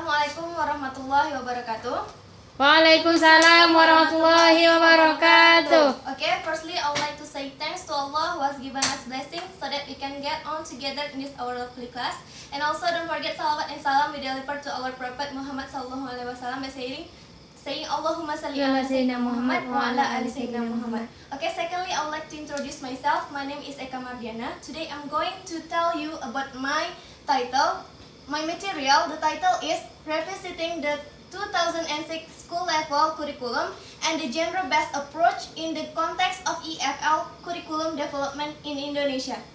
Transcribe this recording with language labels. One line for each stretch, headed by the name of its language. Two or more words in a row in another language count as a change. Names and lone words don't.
Arabic: السلام عليكم ورحمة الله وبركاته. وعليكم السلام ورحمة الله وبركاته.
English: Okay, firstly I would like to say thanks to Allah who has given us blessings so that we can get on together in this our lovely class. And also don't forget salawat and salam we deliver to our Prophet Muhammad
Arabic: صلى الله عليه وسلم
English: by saying
Arabic: اللهم صل على سيدنا محمد وعلى آل سيدنا محمد.
English: Okay, secondly I would like to introduce myself. My name is EKA MARDIANA. Today I'm going to tell you about my title. My material, the title is Revisiting the 2006 School Level Curriculum and the Gender-Based Approach in the Context of EFL Curriculum Development in Indonesia.